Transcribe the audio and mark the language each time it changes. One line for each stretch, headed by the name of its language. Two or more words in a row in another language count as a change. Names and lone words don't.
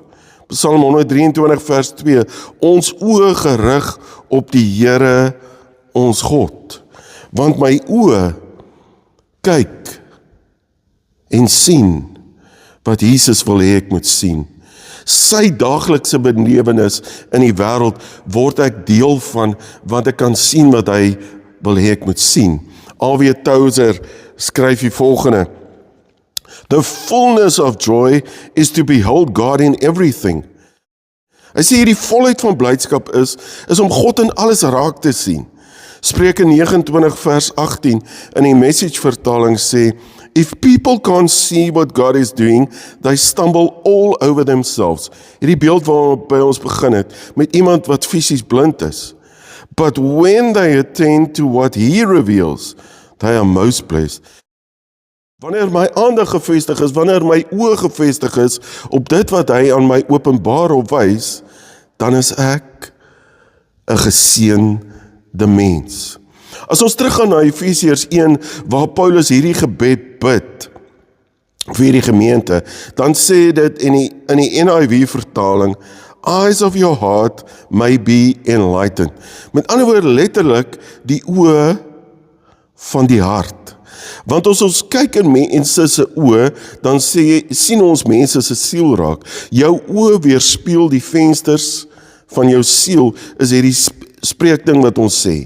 Afrikaans: Psalm 123 vers 2, ons oë gerig op die Here ons God, want my oë kyk en sien wat Jesus wil hê ek moet sien. Sy daaglikse belewenis in die wêreld word ek deel van, want ek kan sien wat hy wil hê ek moet sien. A.W. Tozer skryf die volgende,
English: the fullness of joy is to behold God in everything.
Afrikaans: Hy sê hierdie volheid van blydskap is om God in alles raak te sien. Spreuke 29 vers 18 in die Message vertaling sê,
English: if people can't see what God is doing, they stumble all over themselves.
Afrikaans: Hierdie beeld waarop by ons begin het, met iemand wat fisies blind is.
English: But when they attend to what he reveals, they are most blessed.
Afrikaans: Wanneer my aandag gefestig is, wanneer my oë gefestig is op dit wat hy aan my openbaar of wys, dan is ek 'n geseënde mens. As ons teruggaan na Efesiërs 1, waar Paulus hierdie gebed bid vir hierdie gemeente, dan sê dit in die NIV vertaling,
English: eyes of your heart may be enlightened.
Afrikaans: Met ander woorde letterlik die oë van die hart. Want as ons kyk in mense se oë, dan sien ons mense se siel raak. Jou oë weerspieël die vensters van jou siel, is hierdie spreekding wat ons sê.